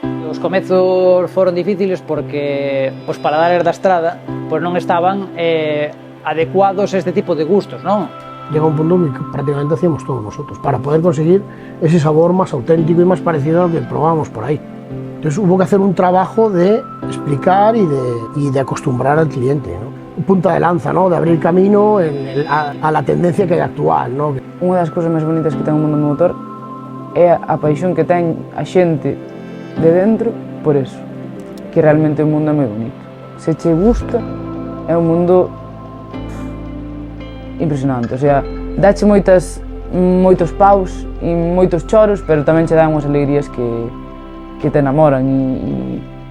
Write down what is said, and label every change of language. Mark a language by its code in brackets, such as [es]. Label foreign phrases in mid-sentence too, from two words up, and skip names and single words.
[gl] Os comezos foron difíciles porque os paladares da estrada pois non estaban adecuados a este tipo de gustos, non? [es] Llega un punto que prácticamente hacíamos todos nosotros para poder conseguir ese sabor más auténtico y más parecido a lo que probábamos por ahí. Entonces hubo que hacer un trabajo de explicar y de acostumbrar al cliente, ¿no? Un punta de lanza, ¿no? De abrir camino a la tendencia que hai actual, ¿no? [gl] Unha das cousas máis bonitas que ten o mundo do motor é a paixón que ten a xente de dentro por eso, que realmente o mundo é moi bonito. Se che gusta, é un mundo impresionante, o sea, dache moitos paus e moitos choros, pero tamén che dan unhas alegrías que te enamoran e